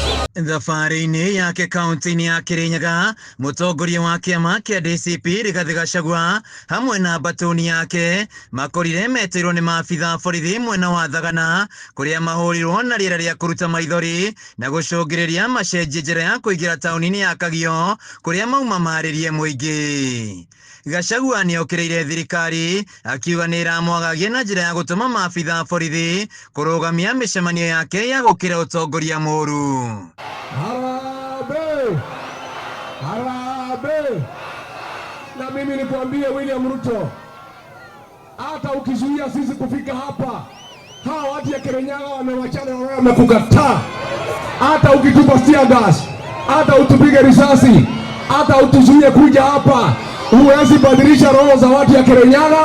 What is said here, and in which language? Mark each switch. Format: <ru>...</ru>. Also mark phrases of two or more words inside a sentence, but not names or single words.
<ki>Thabarĩ-inĩ yake kaunti-inĩ ya Kirinyaga, mũtongoria wa kĩama kĩa DCP Rigathĩ Gachagua hamwe na mbatũni yake makorire meteirwo nĩ maabitha borithi mwena wa Thagana, kũrĩa mahũrirwo na rĩera rĩa kũruta maithori na gũcũngĩrĩria macenjie njĩra ya kũingĩra taũni-inĩ ya Kagio, kũrĩa mauma marĩrie mũingĩ. Gachagua nĩokĩrĩire thirikari akiuga nĩ ĩramwagagia na njĩra ya gũtũma maabitha borithi kũrũgamia mĩcemanio yake ya gũkĩra ũtongoria mũũru.</ki> <sw>Harambee! Harambee! Na mimi nikwambie William Ruto, hata ukizuia sisi kufika hapa, hawa watu ya Kirinyaga wamewachana na wewe, wamekukataa. Hata ukitupa</sw> <en>tear gas,</en> <sw>hata utupige risasi, hata utuzuie kuja hapa, huwezi badilisha roho za watu ya Kirinyaga.</sw>